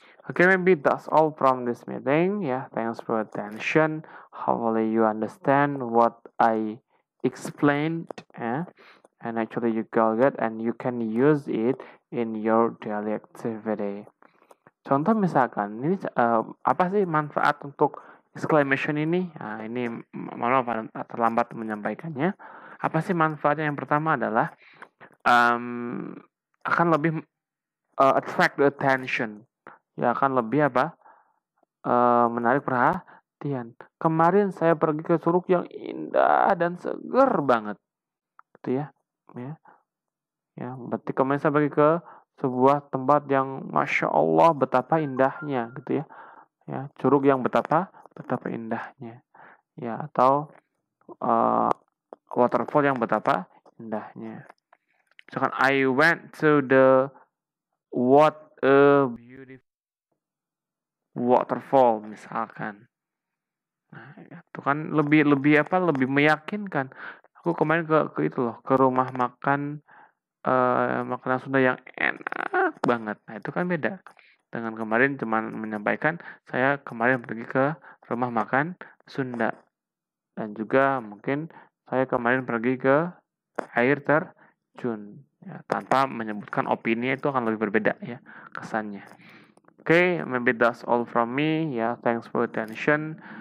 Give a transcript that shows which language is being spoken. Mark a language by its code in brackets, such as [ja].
[en] Okay, maybe that's all from this meeting. Yeah, thanks for attention. Hopefully you understand what I explained, and actually you got it and you can use it in your daily activity. [id] Contoh misalkan, ini apa sih manfaat untuk exclamation ini? Nah, ini maaf terlambat menyampaikannya. Apa sih manfaatnya? Yang pertama adalah akan lebih [en] attract the attention. [id] Ya, akan lebih apa? Menarik perhatian. Kemarin saya pergi ke Curug yang indah dan seger banget. Gitu ya. Ya. Berarti kemarin saya pergi ke sebuah tempat yang masya Allah betapa indahnya gitu ya. Ya, curug yang betapa indahnya. Ya, atau uh, waterfall yang betapa indahnya. Misalkan [en] I went to the what a beautiful waterfall [id] misalkan. Nah, itu kan lebih meyakinkan. Aku kemarin ke itu loh, ke rumah makan makanan Sunda yang enak banget. Nah, itu kan beda. Dengan kemarin cuman menyampaikan saya kemarin pergi ke rumah makan Sunda. Dan juga mungkin saya kemarin pergi ke air terjun. Ya, tanpa menyebutkan opini itu akan lebih berbeda ya kesannya. [en] Okay, maybe that's all from me. Yeah, thanks for attention.